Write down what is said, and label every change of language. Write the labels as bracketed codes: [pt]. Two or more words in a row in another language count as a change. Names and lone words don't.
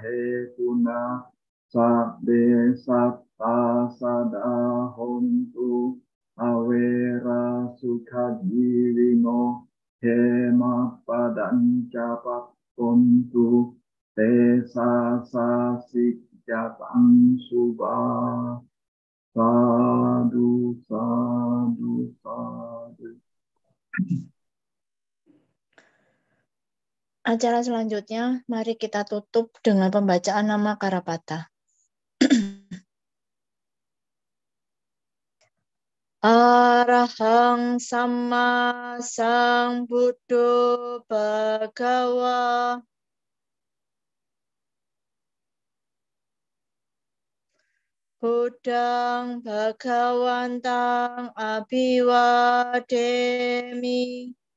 [pi] hetuna sabbe satta sadahontu awera sukadivino hema padanca pakontu te sasik jatang subah sadu sadu sadu. [id] Acara selanjutnya, mari kita tutup dengan pembacaan nama Karapata. [pi] Arahang Sama Sang Buddho Bhagawa. Buddhang Bhagawantang Abhiwademi.